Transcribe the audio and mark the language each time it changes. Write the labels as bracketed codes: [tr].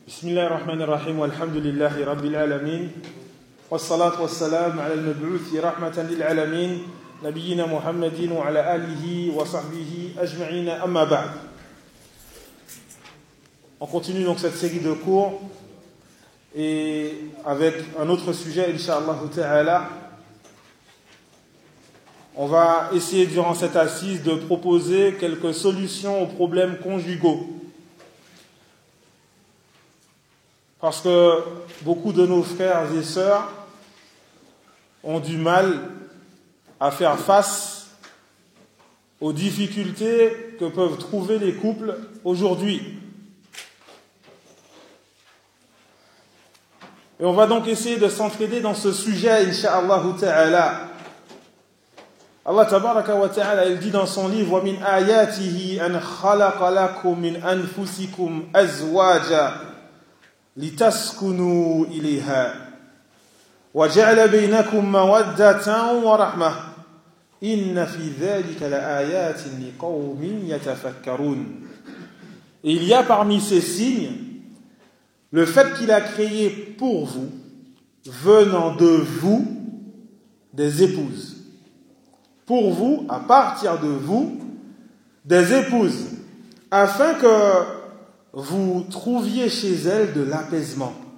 [ar] بسم الله الرحمن الرحيم والحمد لله رب العالمين والصلاة والسلام على المبعوث رحمة للعالمين نبينا محمد وعلى آله وصحبه أجمعين أما بعد. [fr] On continue donc cette série de cours et avec un autre sujet, inshallah ta'ala. On va essayer durant cette assise de proposer quelques solutions aux problèmes conjugaux. Parce que beaucoup de nos frères et sœurs ont du mal à faire face aux difficultés que peuvent trouver les couples aujourd'hui. Et on va donc essayer de s'entraider dans ce sujet, inshallah ta'ala. Allah tabaraka wa ta'ala, il dit dans son livre, [ar] وَمِنْ آيَاتِهِ أَنْ خَلَقَ لَكُمْ مِنْ أَنْفُسِكُمْ أَزْوَاجًا لِتَسْكُنُوا إِلَيْهَا وَجَعْلَ بَيْنَكُمْ مَوَدَّةً وَرَحْمَةً إِنَّ فِي ذَلِكَ لَآيَاتٍ لِقَوْمٍ يَتَفَكَّرُونَ. [fr] Il y a parmi ces signes le fait qu'il a créé pour vous, venant de vous, des épouses. Pour vous, à partir de vous, des épouses, afin que vous trouviez chez elles de l'apaisement.